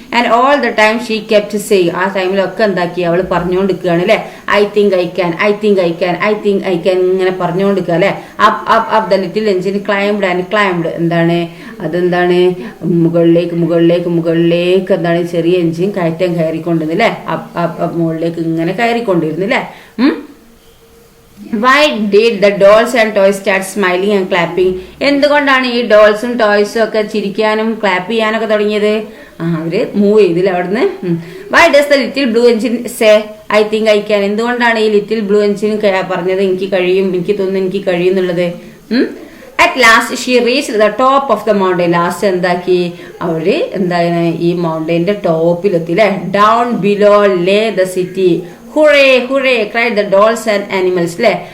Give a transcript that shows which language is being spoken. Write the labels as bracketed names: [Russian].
[English] and all the time she kept saying, [Malayalam] ആ ടൈമിലൊക്കെ എന്താക്കി അവൾ പറഞ്ഞുകൊണ്ടിരിക്കുകയാണ് അല്ലേ, [English] I think I can, [Malayalam] I think I can, I think I can ഇങ്ങനെ പറഞ്ഞുകൊണ്ടിരിക്കുക അല്ലേ. [English] up up up the little engine climbed and climbed, [Malayalam] എന്താണ് അതെന്താണ് മുകളിലേക്ക് മുകളിലേക്ക് മുകളിലേക്ക് എന്താണ് ചെറിയ എഞ്ചിൻ കയറ്റം കയറിക്കൊണ്ടിരുന്നു അല്ലേ, അപ്പ് അപ്പ് അപ്പ് മുകളിലേക്ക് ഇങ്ങനെ കയറിക്കൊണ്ടിരുന്നു അല്ലേ. [English] Why did the dolls and toys start smiling and clapping? [Malayalam] എന്തുകൊണ്ടാണ് ഈ ഡോൾസും ടോയ്സും ഒക്കെ ചിരിക്കാനും ക്ലാപ്പ് ചെയ്യാനൊക്കെ തുടങ്ങിയത്? അവര് മൂവ് ചെയ്തില്ല അവിടുന്ന്. [English] Why does the little blue engine say I think I can? [Malayalam] എന്തുകൊണ്ടാണ് ഈ ലിറ്റിൽ ബ്ലൂ എഞ്ചിൻ പറഞ്ഞത് എനിക്ക് കഴിയും, എനിക്ക് തോന്നുന്നു എനിക്ക് കഴിയും എന്നുള്ളത്? [English] At last she reach the top of the mountain. [Malayalam] Last എന്താക്കി അവര് എന്താണ് ഈ മൗണ്ടൈന്റെ ടോപ്പിലെത്തി അല്ലെ. [English] Down below lay the city, hurray hurray cried the dolls and animals അല്ലേ.